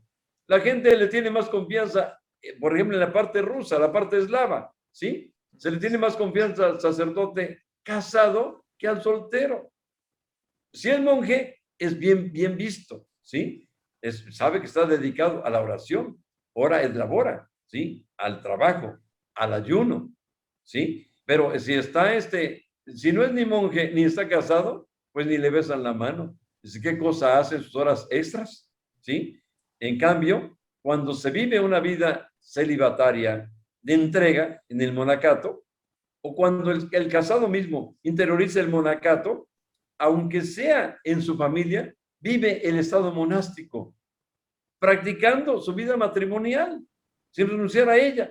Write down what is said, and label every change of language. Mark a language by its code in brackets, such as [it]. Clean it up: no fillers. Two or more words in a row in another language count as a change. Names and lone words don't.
[es] La gente le tiene más confianza, por ejemplo, en la parte rusa, la parte eslava, ¿sí? Se le tiene más confianza al sacerdote casado que al soltero. Si es monje, es bien visto, ¿sí? Sabe que está dedicado a la oración, [la] ora et labora, [es] ¿sí? Al trabajo, al ayuno, ¿sí? Pero si no es ni monje ni está casado, pues ni le besan la mano. Dice, ¿qué cosa hace en sus horas extras? ¿Sí? En cambio, cuando se vive una vida celibataria de entrega en el monacato, o cuando el casado mismo interioriza el monacato, aunque sea en su familia, vive el estado monástico, practicando su vida matrimonial, sin renunciar a ella.